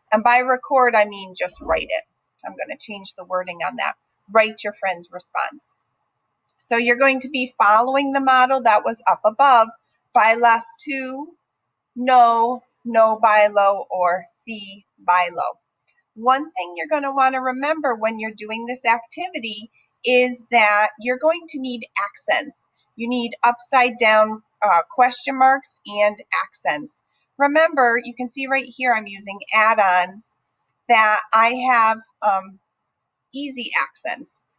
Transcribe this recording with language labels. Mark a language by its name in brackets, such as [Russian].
[English] And by record, I mean just write it. I'm going to change the wording on that. Write your friend's response. So you're going to be following the model that was up above. [Spanish] Bailas tú, no bailo, [English] or [Spanish] sí bailo. [English] One thing you're going to want to remember when you're doing this activity is that you're going to need accents. You need upside down question marks and accents. Remember, you can see right here I'm using add-ons that I have easy accents.